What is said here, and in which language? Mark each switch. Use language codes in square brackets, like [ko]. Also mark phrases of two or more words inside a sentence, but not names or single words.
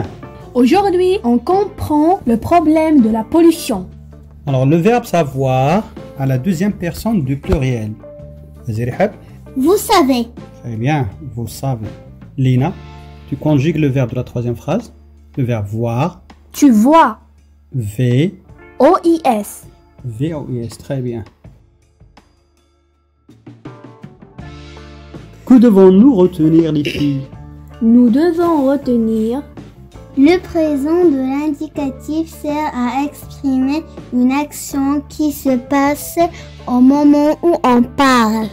[fr] Aujourd'hui, on comprend le problème de la pollution. Alors, le verbe savoir à la deuxième personne du pluriel. Vas-y, Rihab. Vous savez. Très bien, vous savez. Lina, tu conjugues le verbe de la troisième phrase. Le verbe voir. Tu vois. V. O-I-S. V-O-I-S, très bien. Que devons-nous retenir, les filles? Nous devons retenir Le présent de l'indicatif sert à exprimer une action qui se passe au moment où on parle.